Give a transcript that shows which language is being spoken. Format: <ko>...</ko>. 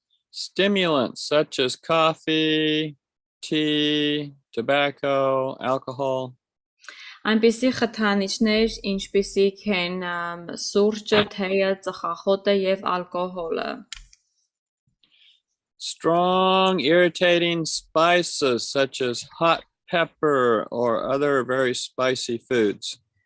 <en>Stimulants such as coffee, tea, tobacco, alcohol.</en> <hy>Այնպիսի խթանիչներ, ինչպիսիք են սուրճը, թեյը, ծխախոտը եւ ալկոհոլը։</hy> <en>Strong, irritating spices such as hot pepper or other very spicy foods.</en>